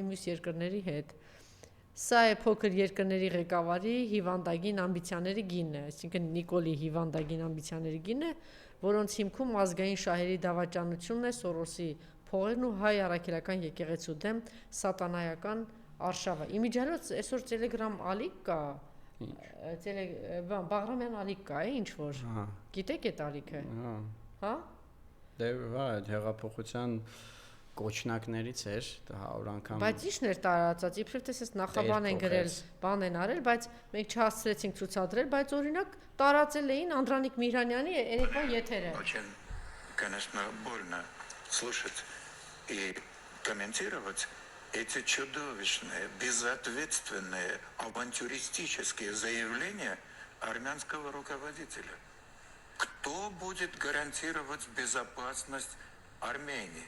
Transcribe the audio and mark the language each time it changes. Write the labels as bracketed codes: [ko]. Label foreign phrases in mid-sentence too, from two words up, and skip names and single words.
[hy] մյուս երկրների հետ։ Սա է փոքր երկրների ղեկավարի հիվանդագին ամբիցիաների գինը, այսինքն Նիկոլի հիվանդագին ամբիցիաների գինը, որոնց հիմքում ազգային շահերի դավաճանությունն է, Սորոսի փողերն ու հայ առաքելական եկեղեցու դեմ սատանայական արշավը։ Իմիջիայլոց այսօր Telegram ալիք կա, Բաղրամյան ալիք կա, ինչ որ։ Գիտեք այդ ալիքը։ Հա։ Դե վայ, հեղափոխության կոչնակներից էր 100 անգամ։ Բայց ի՞նչն էր տարածած, իբրև թե ես նախաբան են գրել, բան են արել, բայց մենք չհասցրեցինք ցուցադրել, բայց օրինակ տարածել էին Անդրանիկ Միրանյանի երեկվա եթերը։ [ru] Очень, конечно, больно слушать и комментировать эти чудовищные, безответственные, авантюристические заявления армянского руководителя. Кто будет гарантировать безопасность Армении?